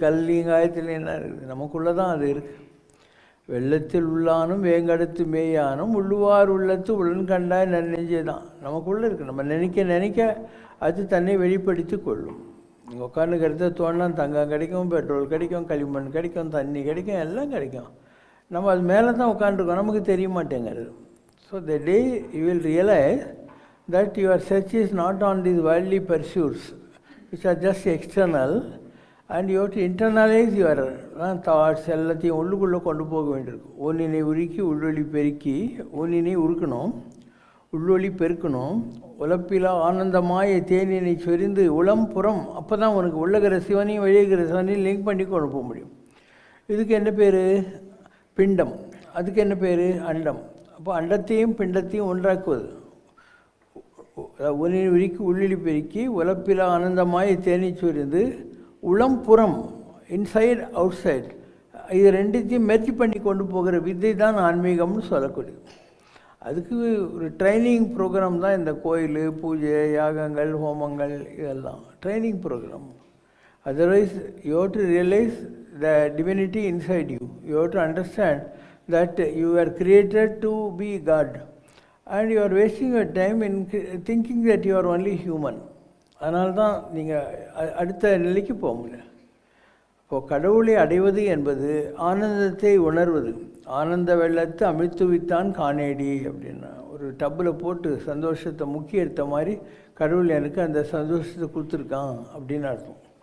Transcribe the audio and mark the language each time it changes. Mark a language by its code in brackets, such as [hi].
[ta] கல்லையும் காயத்துலையும் என்ன இருக்குது? நமக்குள்ளே தான் அது இருக்குது. வெள்ளத்தில் உள்ளானும் வேங்கடத்து மேயானும் உள்ளுவார் உள்ளத்து உடன் கண்டாய் நன்னெஞ்சே தான் நமக்குள்ளே இருக்குது. நம்ம நினைக்க நினைக்க அது தன்னை வெளிப்படுத்தி கொள்ளும். நீங்கள் உட்காந்துக்கிறத தோணுனா தங்கம் கிடைக்கும், பெட்ரோல் கிடைக்கும், களிமண் கிடைக்கும், தண்ணி கிடைக்கும், எல்லாம் கிடைக்கும். நம்ம அது மேலே தான் உட்காந்துருக்கோம், நமக்கு தெரிய மாட்டேங்கிறது. [en] So the day you will realise that your search is not on these worldly pursuits which are just external, and you have to internalize your thoughts. [ta] எல்லாத்தையும் உள்ளுக்குள்ளே கொண்டு போக வேண்டியிருக்கும். ஒன்றினை உருக்கி உள்ளொளி பெருக்கி, ஒன்றினை உருக்கணும், உள்ளொளி பெருக்கணும். உழப்பிலா ஆனந்தமாய தேனினை சொரிந்து உளம் புறம். அப்போ தான் உனக்கு உள்ளகிற சிவனையும் வெளியேகிற சிவனையும் லிங்க் பண்ணி கொண்டு போக முடியும். இதுக்கு என்ன பேர்? பிண்டம். அதுக்கு என்ன பேர்? அண்டம். அப்போ அண்டத்தையும் பிண்டத்தையும் ஒன்றாக்குவது. ஒன்றினை உருக்கி உள்ளொளி பெருக்கி உழப்பிலா ஆனந்தமாய தேனி சொரிந்து உளம் புறம், [en] inside outside, [ta] இது ரெண்டுத்தையும் மெர்ஜ் பண்ணி கொண்டு போகிற வித்தை தான் ஆன்மீகம்னு சொல்லக்கூடியது. அதுக்கு ஒரு ட்ரைனிங் ப்ரோக்ராம் தான் இந்த கோயில், பூஜை, யாகங்கள், ஹோமங்கள், இதெல்லாம் training program. [en] Otherwise you have to realise the divinity inside you. You have to understand that you are created to be God, and you are wasting your time in thinking that you are only human. [ta] அதனால தான் நீங்கள் அடுத்த நிலைக்கு போக முடியல. இப்போது கடவுளை அடைவது என்பது ஆனந்தத்தை உணர்வது. ஆனந்த வெள்ளத்தை அமிழ்த்து வித்தான் காணேடி அப்படின்னா, ஒரு டப்பில் போட்டு சந்தோஷத்தை முக்கி எடுத்த மாதிரி கடவுள் எனக்கு அந்த சந்தோஷத்தை கொடுத்துருக்கான் அப்படின்னு அர்த்தம்.